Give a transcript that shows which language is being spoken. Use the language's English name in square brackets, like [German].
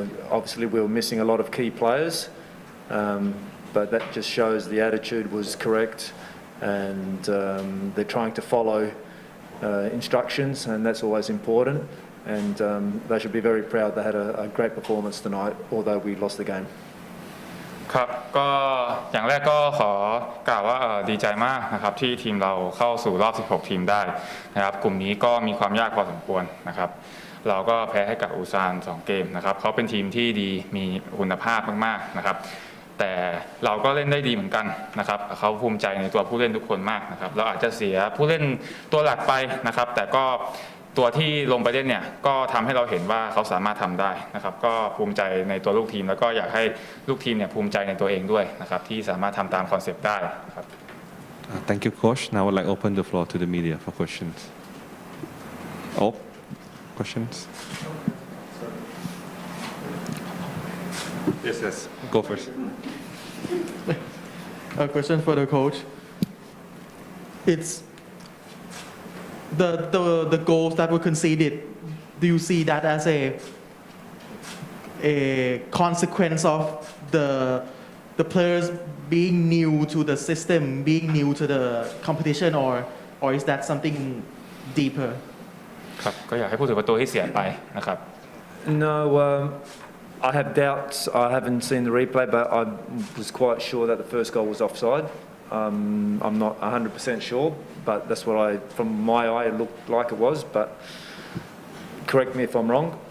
[English] Obviously, we were missing a lot of key players, but that just shows the attitude was correct, and they're trying to follow instructions, and that's always important. And they should be very proud they had a great performance tonight, although we lost the game. [Thai] ครับก็อย่างแรกก็ขอกล่าวว่าดีใจมากนะครับที่ทีมเราเข้าสู่รอบ 16 ทีมได้นะครับกลุ่มนี้ก็มีความยากพอสมควรนะครับเราก็แพ้ให้กับอูซาน2 เกมนะครับเขาเป็นทีมที่ดีมีคุณภาพมากๆนะครับแต่เราก็เล่นได้ดีเหมือนกันนะครับเขาภูมิใจในตัวผู้เล่นทุกคนมากนะครับเราอาจจะเสียผู้เล่นตัวหลักไปนะครับแต่ก็ ตัวที่ลงไปเล่นเนี่ยก็ทำให้เราเห็นว่าเขาสามารถทำได้นะครับก็ภูมิใจในตัวลูกทีมแล้วก็อยากให้ลูกทีมเนี่ยภูมิใจในตัวเองด้วยนะครับที่สามารถทำตามคอนเซปต์ได้นะครับ [English] Thank you, Coach. Now I would like to open the floor to the media for questions. Oh, questions? Yes. Go first. A question for the coach. It's the goals that were conceded. Do you see that as a consequence of the players being new to the system, being new to the competition, or is that something deeper? [Thai] ครับก็อยากให้พูดถึงประตูที่เสียไปนะครับ [English] No, I have doubts. I haven't seen the replay, but I was quite sure that the first goal was offside. I'm not 100% sure, but that's what from my eye, it looked like it was. But correct me if I'm wrong.